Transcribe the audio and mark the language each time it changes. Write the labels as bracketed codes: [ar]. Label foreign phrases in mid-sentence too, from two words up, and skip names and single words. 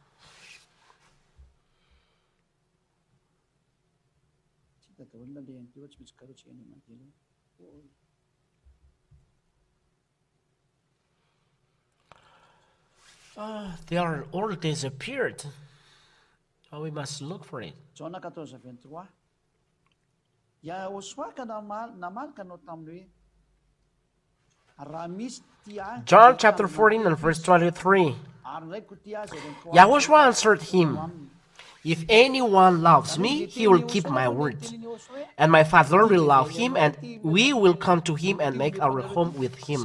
[en] They are all disappeared. Oh, we must look for it. John 14:23. YAHOSHUAH ka naman ka no tamli. John chapter 14 and verse 23. YAHOSHUAH answered him, "If anyone loves me, he will keep my word. And my Father will love him, and we will come to him and make our home with him."